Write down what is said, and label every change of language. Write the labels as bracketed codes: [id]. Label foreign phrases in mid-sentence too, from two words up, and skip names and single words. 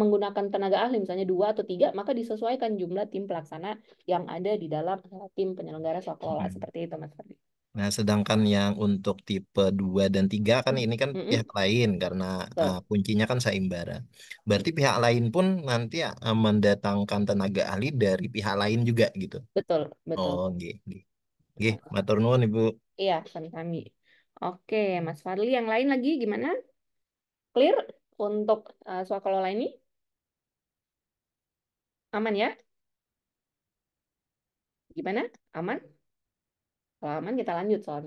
[id] menggunakan tenaga ahli misalnya 2 atau 3, maka disesuaikan jumlah tim pelaksana yang ada di dalam tim penyelenggara swakelola Hmm. seperti itu, Mas Ferdi. Nah, sedangkan yang untuk tipe 2 dan 3 kan ini kan Mm-mm, pihak lain karena betul, kuncinya kan saimbara. Berarti pihak lain pun nanti mendatangkan tenaga ahli dari pihak lain juga gitu. betul, betul. [jv] Oh, nggih, nggih. Nggih, matur nuwun Ibu. [id] Iya, kami. Oke, Mas Fadli, yang lain lagi gimana? Clear untuk swakelola ini? Aman ya? Gimana? Aman? Kalau aman kita lanjut soalnya.